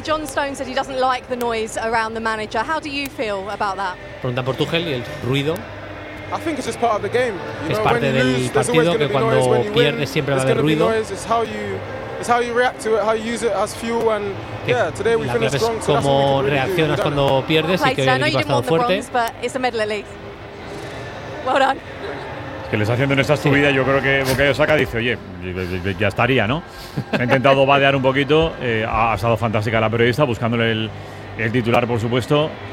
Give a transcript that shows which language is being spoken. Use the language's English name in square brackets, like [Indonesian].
[English] John Stones said he doesn't like the noise around the manager. How do you feel about that? [Spanish] Pregunta por Tuchel y el ruido. [English] I think it's just part of the game. [Spanish] Es parte del partido, que cuando pierdes siempre va a haber ruido. [English] It's how you react to it, how you use it as fuel, and yeah, today we finished strong. So [Spanish] cómo reaccionas cuando pierdes y que hoy el equipo ha estado fuerte. [English] Well done. [Spanish] Es que les haciendo en esta subida, yo creo que Bukayo Saka dice, oye, ya estaría, ¿no? He intentado vadear un poquito, ha estado fantástica la periodista buscándole el titular, por supuesto.